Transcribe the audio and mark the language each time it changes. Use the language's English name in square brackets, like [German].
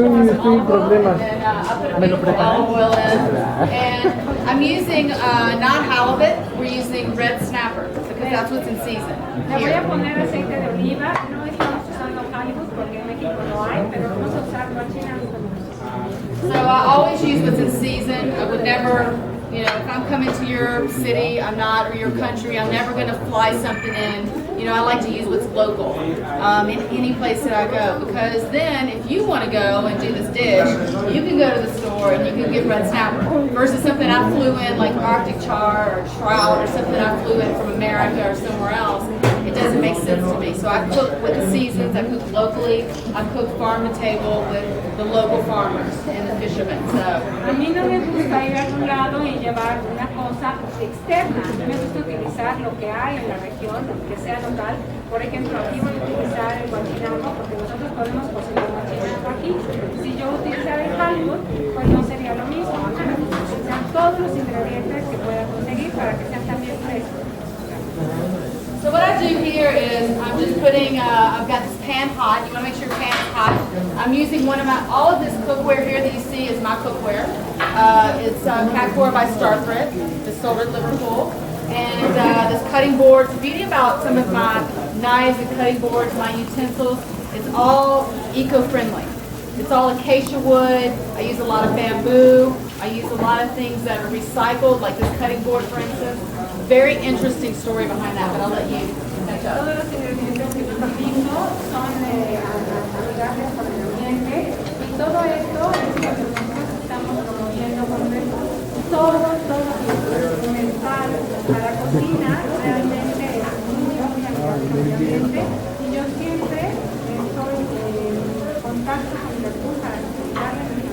[English] We'll have some olive oil, [Spanish] problemas. [English] and I'll put a bit of olive oil in. And I'm using not halibut. We're using red snapper because that's what's in season. [Spanish] Le voy a [English] Here. [Spanish] poner aceite de oliva. No estamos usando Hollywood porque en México no hay, pero vamos a usar guachinango. [English] So I always use what's in season. I would never, if I'm coming to your city, or your country, I'm never going to fly something in. I like to use what's local in any place that I go, because then if you want to go and do this dish, you can go to the store and you can get red snapper versus something I flew in like Arctic char or trout or something I flew in from America or somewhere else. It doesn't make sense to me. So I cook with the seasons, I cook locally, I cook farm to table with the local farmers and the fishermen. So [Spanish] A mí no me gusta ir a algún lado y llevar una cosa externa. A mí me gusta utilizar lo que hay en la región, lo que sea local. Por ejemplo, aquí voy a utilizar el guachinango porque nosotros podemos cocinar guachinango aquí. Si yo utilizara el Hollywood, pues no sería lo mismo. A mí me gusta utilizar todos los ingredientes que pueda conseguir para que sean también frescos. [English] So what I do here is I'm just putting, I've got this pan hot. You want to make sure your pan is hot. I'm using all of this cookware here that you see is my cookware. It's Cora by Starthread. It's sold at Liverpool. And this cutting board, the beauty about some of my knives and cutting boards, my utensils, it's all eco-friendly. It's all acacia wood. I use a lot of bamboo. I use a lot of things that are recycled, like this cutting board, for instance. Very interesting story behind that, but I'll let you catch up. [Spanish] Todos los ingredientes que utilizo son amigables con el ambiente y todo esto es lo que nosotros estamos promoviendo con todo instrumental para la cocina. Realmente es muy amigables con el ambiente y yo siempre estoy en contacto con la luz para explicarles.